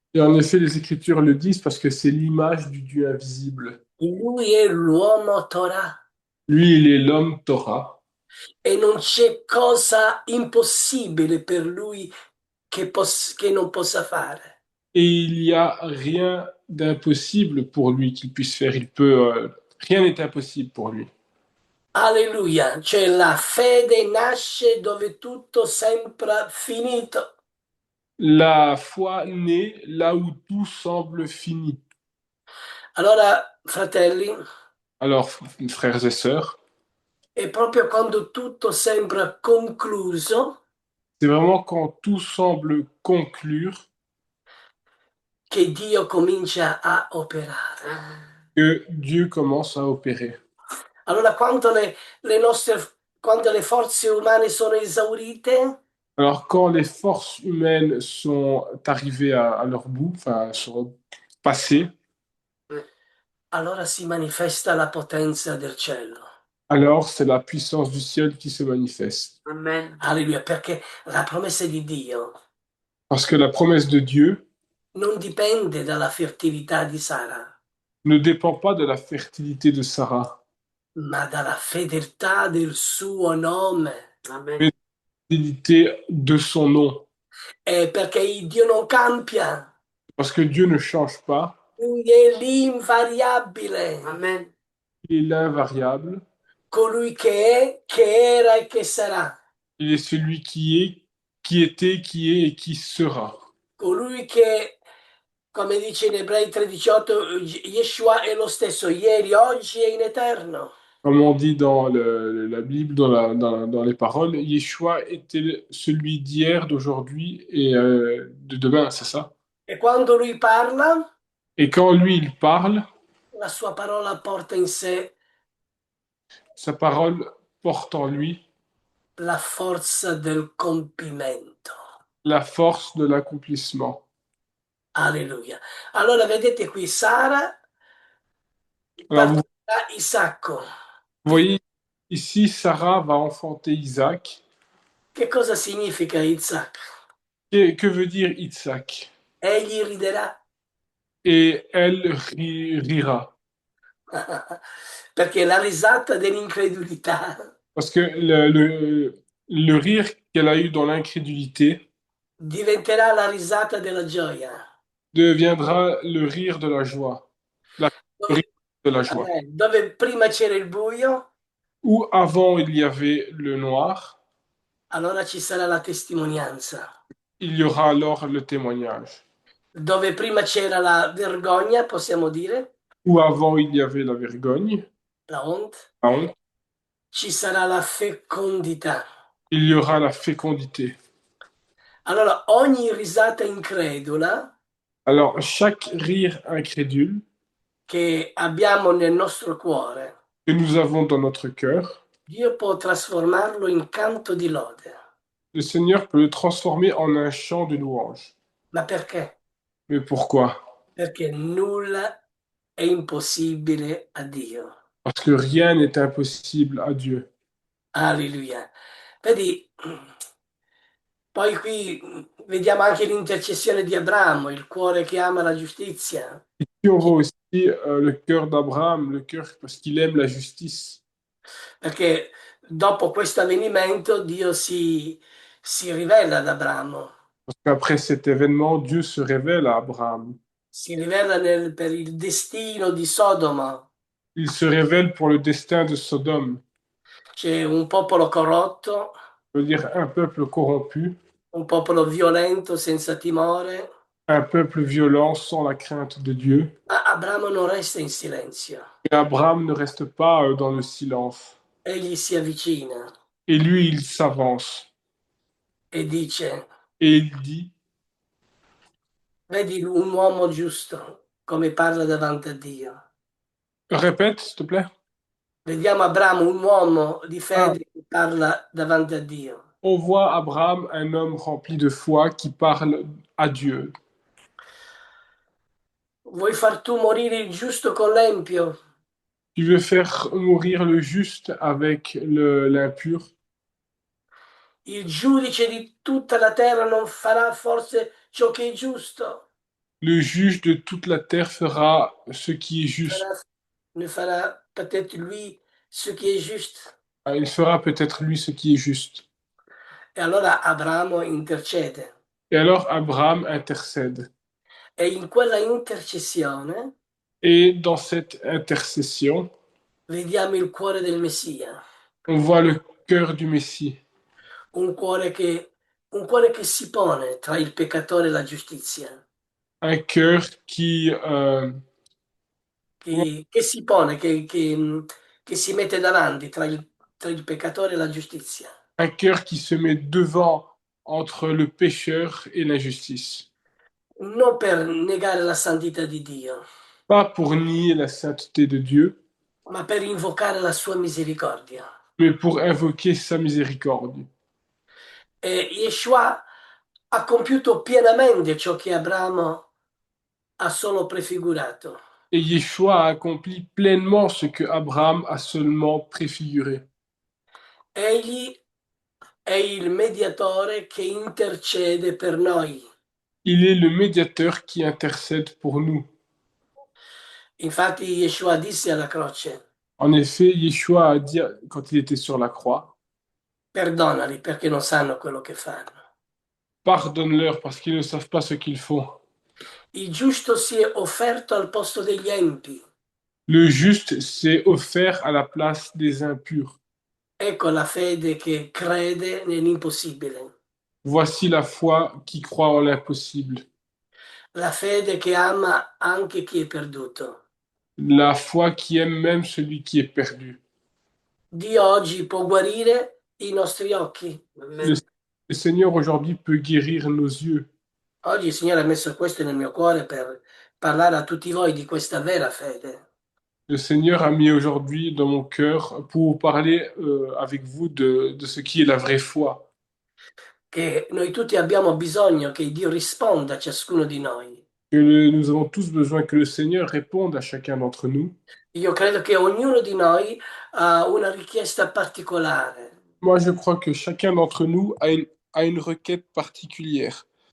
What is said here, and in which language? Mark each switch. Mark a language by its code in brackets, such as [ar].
[fr] Et en effet, les Écritures le disent parce que c'est l'image du Dieu invisible. [it] Lui è l'uomo Torah [fr] Lui, il est l'homme Torah. [it] e non c'è cosa impossibile per lui che non possa fare. [fr] Et il n'y a rien d'impossible pour lui qu'il puisse faire. Rien n'est impossible pour lui. [it] Alleluia, cioè la fede nasce dove tutto sembra finito. [fr] La foi naît là où tout semble fini. [it] Allora, fratelli, [fr] Alors, frères et sœurs, [it] è proprio quando tutto sembra concluso [fr] c'est vraiment quand tout semble conclure [it] che Dio comincia a operare. [fr] que Dieu commence à opérer. [it] Allora, quando le forze umane sono esaurite, [fr] Alors, quand les forces humaines sont arrivées à leur bout, enfin, sont passées, [it] allora si manifesta la potenza del cielo. [fr] alors c'est la puissance du ciel qui se manifeste. [it] Amen. Alleluia, perché la promessa di Dio [fr] Parce que la promesse de Dieu [it] non dipende dalla fertilità di Sara, [fr] ne dépend pas de la fertilité de Sarah, [it] ma dalla fedeltà del suo nome. [fr] Amen. mais de la fidélité de son nom. [it] Perché il Dio non cambia, [fr] Parce que Dieu ne change pas, [it] lui è l'invariabile. Amen. [fr] il est l'invariable, [it] Colui che è, che era e che sarà. [fr] il est celui qui est, qui était, qui est et qui sera. [it] Colui che, come dice in Ebrei 13:8, Yeshua è lo stesso ieri, oggi e in eterno. [fr] Comme on dit dans la Bible, dans les paroles, Yeshua était celui d'hier, d'aujourd'hui et de demain, c'est ça? [it] E quando lui parla, [fr] Et quand lui, il parle, [it] la sua parola porta in sé [fr] sa parole porte en lui [it] la forza del compimento. [fr] la force de l'accomplissement. [it] Alleluia. Allora vedete qui Sara [fr] Alors vous [it] partirà Isacco. [fr] voyez, ici, Sarah va enfanter Isaac. [it] Che cosa significa Isaac? [fr] Que veut dire Isaac? [it] Egli riderà [fr] Et elle rira. [it] perché la risata dell'incredulità [fr] Parce que le rire qu'elle a eu dans l'incrédulité [it] diventerà la risata della gioia. [fr] deviendra le rire de la joie. Le [it] Dove, [fr] rire de la joie. [it] dove prima c'era il buio, [fr] Où avant il y avait le noir, [it] allora ci sarà la testimonianza. [fr] il y aura alors le témoignage. [it] Dove prima c'era la vergogna, possiamo dire, [fr] Où avant il y avait la vergogne, la honte, la honte, [it] ci sarà la fecondità. [fr] il y aura la fécondité. [it] Allora, ogni risata incredula [fr] Alors chaque rire incrédule [it] che abbiamo nel nostro cuore, [fr] que nous avons dans notre cœur, [it] Dio può trasformarlo in canto di lode. [fr] le Seigneur peut le transformer en un chant de louange. [it] Ma perché? [fr] Mais pourquoi? [it] Perché nulla è impossibile a Dio. [fr] Parce que rien n'est impossible à Dieu. [it] Alleluia. Vedi, Poi qui vediamo anche l'intercessione di Abramo, il cuore che ama la giustizia, [fr] Puis on voit aussi le cœur d'Abraham, le cœur parce qu'il aime la justice. [it] perché dopo questo avvenimento Dio si rivela ad Abramo, [fr] Parce qu'après cet événement, Dieu se révèle à Abraham. [it] si rivela per il destino di Sodoma. [fr] Il se révèle pour le destin de Sodome, [it] C'è un popolo corrotto, [fr] je veux dire un peuple corrompu, [it] un popolo violento senza timore, [fr] un peuple violent sans la crainte de Dieu. [it] ma Abramo non resta in silenzio. [fr] Et Abraham ne reste pas dans le silence. [it] Egli si avvicina [fr] Et lui, il s'avance. [it] e dice, [fr] Et il dit, [it] vedi un uomo giusto come parla davanti a Dio. [fr] répète, s'il te plaît. [it] Vediamo Abramo, un uomo di Ah, fede che parla davanti a Dio. [fr] on voit Abraham, un homme rempli de foi qui parle à Dieu. [it] Vuoi far tu morire il giusto con l'empio? [fr] Tu veux faire mourir le juste avec l'impur. [it] Il giudice di tutta la terra non farà forse ciò che è giusto? [fr] Le juge de toute la terre fera ce qui est juste. Farà- ne fera peut-être lui ce qui est juste. Il fera peut-être lui ce qui est juste. [it] E allora Abramo intercede. [fr] Et alors Abraham intercède. [it] E in quella intercessione [fr] Et dans cette intercession, [it] vediamo il cuore del Messia, [fr] on voit le cœur du Messie. [it] un cuore un cuore che si pone tra il peccatore e la giustizia, [fr] Un cœur [it] che si pone, che si mette davanti tra il peccatore e la giustizia. [fr] un cœur qui se met devant entre le pécheur et l'injustice. [it] Non per negare la santità di Dio, [fr] Pas pour nier la sainteté de Dieu, [it] ma per invocare la sua misericordia. [fr] mais pour invoquer sa miséricorde. [it] E Yeshua ha compiuto pienamente ciò che Abramo ha solo prefigurato. [fr] Et Yeshua a accompli pleinement ce que Abraham a seulement préfiguré. [it] Egli è il mediatore che intercede per noi. [fr] Il est le médiateur qui intercède pour nous. [it] Infatti Yeshua disse alla croce, [fr] En effet, Yeshua a dit quand il était sur la croix, [it] perdonali perché non sanno quello che fanno. [fr] pardonne-leur parce qu'ils ne savent pas ce qu'ils font. [it] Il giusto si è offerto al posto degli empi. [fr] Le juste s'est offert à la place des impurs. [it] Ecco la fede che crede nell'impossibile, [fr] Voici la foi qui croit en l'impossible. [it] la fede che ama anche chi è perduto. [fr] La foi qui aime même celui qui est perdu. [it] Dio oggi può guarire i nostri occhi. [fr] Le, le Seigneur aujourd'hui peut guérir nos yeux. [it] Oggi il Signore ha messo questo nel mio cuore per parlare a tutti voi di questa vera fede, [fr] Le Seigneur a mis aujourd'hui dans mon cœur pour parler avec vous de ce qui est la vraie foi. [it] che noi tutti abbiamo bisogno che Dio risponda a ciascuno di noi. [fr] Nous avons tous besoin que le Seigneur réponde à chacun d'entre nous. [it] Io credo che ognuno di noi ha una richiesta particolare. [fr] Moi, je crois que chacun d'entre nous a une requête particulière.